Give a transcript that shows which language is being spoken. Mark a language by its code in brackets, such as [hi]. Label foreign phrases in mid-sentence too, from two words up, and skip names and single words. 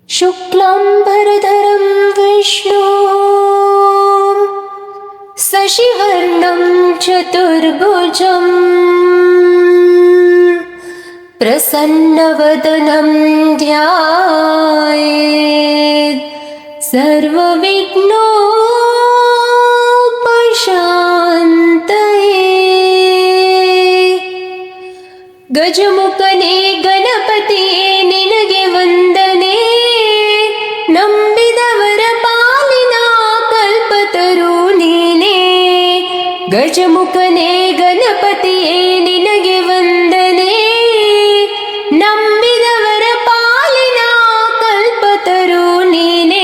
[sa] शुक्लाम्बरधरं विष्णु शशिवर्णं चतुर्भुजं प्रसन्नवदनं ध्यायेत् सर्वविघ्नोपशान्तये। [kn] ಗಜಮುಖನೇ ಗಣಪತಿಯೇ ನಿನಗೆ ವಂದನೆ, ನಂಬಿದವರ ಪಾಲಿನ ಕಲ್ಪತರು ನೀನೇ. ಗಜಮುಖನೇ ಗಣಪತಿಯೇ ನಿನಗೆ ವಂದನೆ, ನಂಬಿದವರ ಪಾಲಿನ ಕಲ್ಪತರು ನೀನೇ.